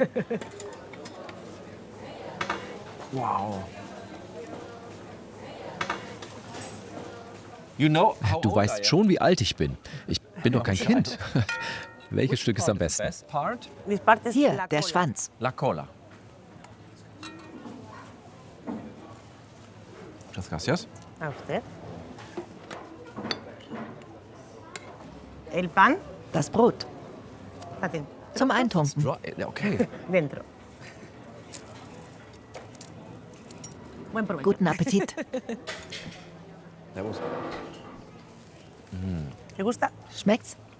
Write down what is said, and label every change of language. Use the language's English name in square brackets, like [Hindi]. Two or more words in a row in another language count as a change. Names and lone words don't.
[German] Wow. Du weißt schon, wie alt ich bin. Ich bin doch kein Kind. Welches Stück ist am besten? Hier, der Schwanz. [Spanish] La cola. Muchas gracias. [German] Das Brot. Zum Eintunken. Okay. Guten Appetit. Schmeckt's?